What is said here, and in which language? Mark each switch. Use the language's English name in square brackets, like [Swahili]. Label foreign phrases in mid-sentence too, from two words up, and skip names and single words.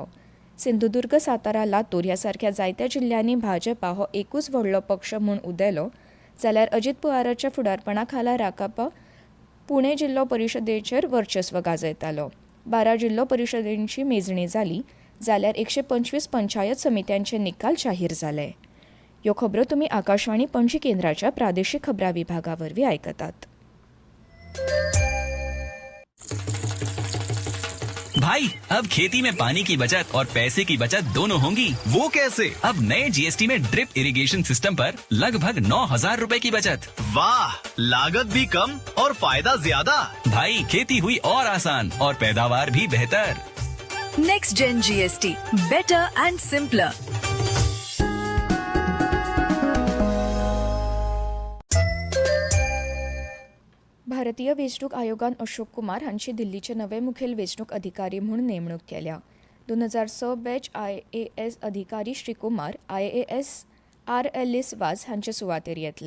[Konkani] सिंधुदुर्ग, सातारा, लातूर ह्या सारख्या जायत्या जिल्ल्यांनी भाजपा हो एकूच व्हडलो पक्ष म्हूण उदेलो जाल्यार अजित पवाराच्या फुडारपणा खाला राकापा पुणे जिल्लो परिशदेचेर वर्चस्व गाजयतालो. 12 जिल्लो परिशदेंची मेजणी जाली जाल्यार 125 पंचायत समित्यांचे निकाल जाहीर जाले. ह्यो खबरो तुमी आकाशवाणी पणजी केंद्राच्या प्रादेशीक खबरां विभागा वरवीं आयकतात. [Hindi] भाई, अब खेती में पानी की बचत और पैसे की बचत दोनों होंगी। वो कैसे? अब नए जीएसटी में [English] drip irrigation system [Hindi] पर लगभग 9,000 रुपए की बचत। वाह, लागत भी कम और फायदा ज्यादा। भाई, खेती हुई और आसान और पैदावार भी बेहतर। [English] Next Gen GST, better and simpler. [Konkani] भारतीय वेंचणूक आयोगान अशोक कुमार हांची दिल्लीचे नवे मुखेल वेंचणूक अधिकारी म्हूण नेमणूक केल्या. 2006 बॅच IAS अधिकारी श्री कुमार IAS RLS वाज हांचे सुवातेर येतले.